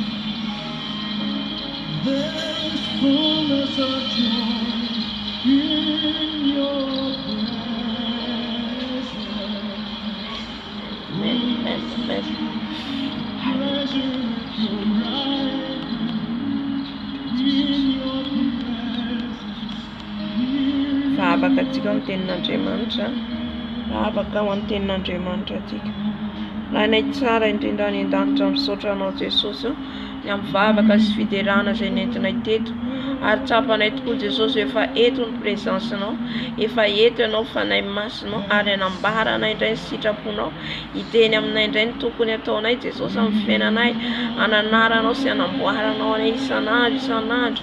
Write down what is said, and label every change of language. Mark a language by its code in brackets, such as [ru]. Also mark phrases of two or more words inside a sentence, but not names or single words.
[en] There's fullness of joy in your presence. Pleasure to ride in your presence. [mg] Afaka tsika amin'ny tenin'Andriamanitra. Afaka ho amin'ny tenin'Andriamanitra tsika. Raha nay tsara indrindra any an-danitra misaotra anao Jesosy ny amin'ny vavaka sy fiderana izay nentinay teto. Ary tsapanay tokoa Jesosy efa eto ny presensinao, efa eto ianao fanay masinao ary anambaranay indray ny sitraponao, hiteny aminay indray ny tokony ataonay Jesosy amin'ny fiainanay, ananaranao sy anamboaranao anay isan'andro isan'andro.